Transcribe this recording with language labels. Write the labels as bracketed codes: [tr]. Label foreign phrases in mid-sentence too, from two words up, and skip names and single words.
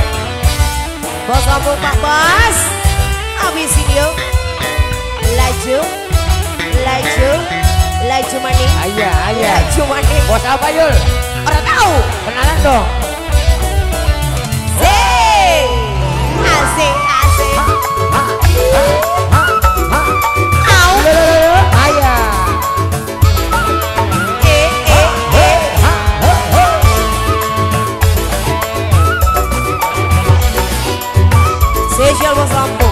[id] Bos Lampung Pak Bos. Habisin yuk. [jv] Laju. Laju. Laju maning. [id] Ayah, ayah. [jv] Laju maning. [id] Bos apa Yul? Orang tahu. Kenalan dong. Zee. Asik, asik. Au. Ayah. Spesial bos Lampung.